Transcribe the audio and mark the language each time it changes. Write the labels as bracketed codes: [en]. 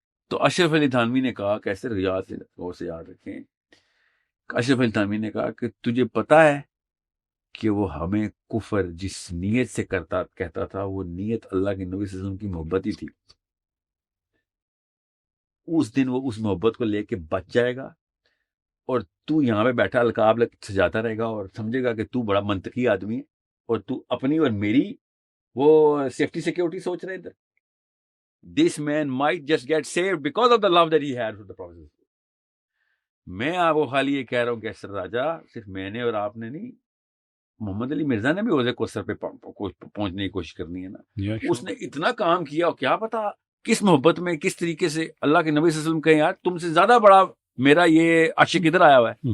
[ur] تو اشرف علی تھانوی نے کہا, کیسے غور سے یاد رکھیں, اشرف علی تھانوی نے کہا کہ تجھے پتا ہے کہ وہ ہمیں کفر جس نیت سے کہتا تھا, وہ نیت اللہ کے نبی صلی اللہ علیہ وسلم کی محبت ہی تھی. اس دن وہ اس محبت کو لے کے بچ جائے گا, اور تو یہاں پہ بیٹھا القاب سجاتا رہے گا اور سمجھے گا کہ تو بڑا منطقی آدمی ہے, اور تو اپنی اور میری وہ سیفٹی سیکورٹی سوچ رہے تھے. [en] This man might just get saved because of the love that he had for the Prophet. [ur] میں آپ کو خالی یہ کہہ رہا ہوں کہ اسر راجہ, صرف میں نے اور آپ نے نہیں, محمد علی مرزا نے بھی حوض کوثر پہ پہنچنے کی کوشش کرنی ہے نا. اس نے اتنا کام کیا, اور کیا پتا کس محبت میں کس طریقے سے اللہ کے نبی صلی اللہ علیہ وسلم کہیں یار تم سے زیادہ بڑا میرا یہ عاشق ادھر آیا ہوا ہے.